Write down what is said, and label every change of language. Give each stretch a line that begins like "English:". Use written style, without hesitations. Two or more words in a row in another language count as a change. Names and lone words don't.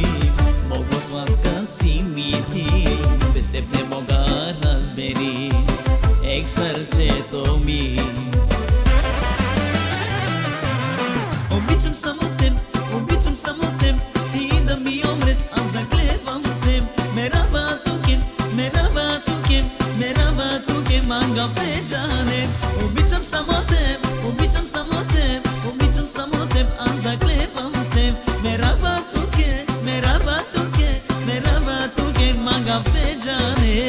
Bulgarian: Много сладка си ми ти, без теб не мога разбери. Ей, сърцето ми. Обичам само теб, обичам само теб, ти да ми умреш, аз заклевам се.
Romany: Мерава тукем, мерава тукем, мерава тукем, мангав те джане.
Bulgarian: Обичам само теб, обичам само теб, обичам само теб, аз заклевам се.
Romany: Мерава туке, мерава туке, мерава туке, мангав те джане.